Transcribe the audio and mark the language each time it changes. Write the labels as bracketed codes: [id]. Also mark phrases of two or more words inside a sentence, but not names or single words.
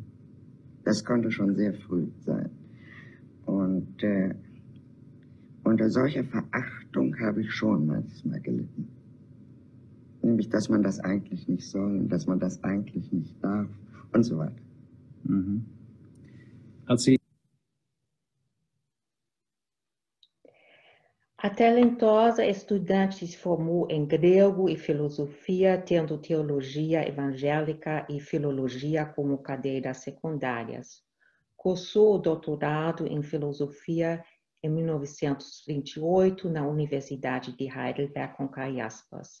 [de] Das konnte schon sehr früh sein. Und unter solcher Verachtung habe ich schon manchmal gelitten. Nämlich, dass man das eigentlich nicht soll und dass man das eigentlich nicht darf und so weiter. Mhm. Als Sie [pt] A talentosa estudante se formou em grego e filosofia, tendo teologia evangélica e filologia como cadeiras secundárias. Cursou o doutorado em filosofia em 1928 na Universidade de Heidelberg com aspas.